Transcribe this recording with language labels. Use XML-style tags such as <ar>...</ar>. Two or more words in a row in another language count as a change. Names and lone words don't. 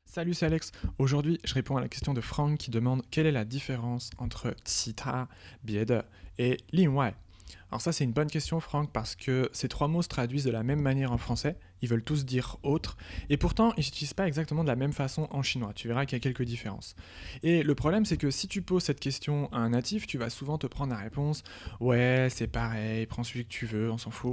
<fr>Salut, c'est Alex. Aujourd'hui, je réponds à la question de Franck qui demande quelle est la différence entre 其他, 别的 et 另外. Alors ça, c'est une bonne question, Franck, parce que ces trois mots se traduisent de la même manière en français. Ils veulent tous dire autre, et pourtant, ils s'utilisent pas exactement de la même façon en chinois. Tu verras qu'il y a quelques différences. Et le problème, c'est que si tu poses cette question à un natif, tu vas souvent te prendre la réponse ouais, c'est pareil, prends celui que tu veux, on s'en fout.</fr>